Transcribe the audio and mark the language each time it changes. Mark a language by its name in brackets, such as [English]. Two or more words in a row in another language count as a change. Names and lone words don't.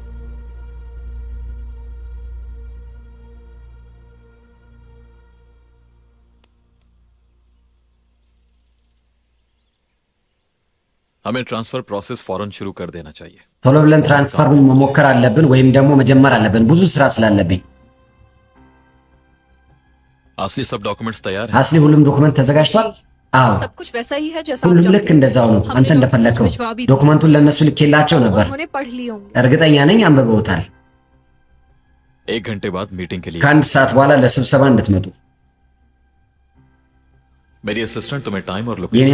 [Hindi] हमें [English] transfer process [Hindi] फौरन शुरू कर देना चाहिए। [Amharic] ቶሎ ብለን ትራንስፈሩን መሞከር አለብን ወይም ደግሞ መጀመር አለብን። ብዙ ስራ ስላለብኝ። [Hindi] असली सब डॉक्यूमेंट्स तैयार हैं। [Amharic] አስሊ ሁሉም ዶክመንት ተዘጋጅቷል? አዎ [Hindi] सब कुछ वैसा ही है जैसा [Amharic] ሁሉም ልክ እንደዛው ነው። አንተ እንደፈለከው ዶክመንቱን ለነሱ ልኬላቸው ነበር። [Hindi] उन्होंने पढ़ लिए होंगे। [Amharic] እርግጠኛ ነኝ አንብበውታል። [Hindi] 1 घंटे बाद मीटिंग के लिए [Amharic] ከአንድ ሰዓት በኋላ ለስብሰባ እንድትመጡ። [Hindi] मेरी असिस्टेंट तुम्हें टाइम और [Amharic] የኔ [Hindi] लोकेशन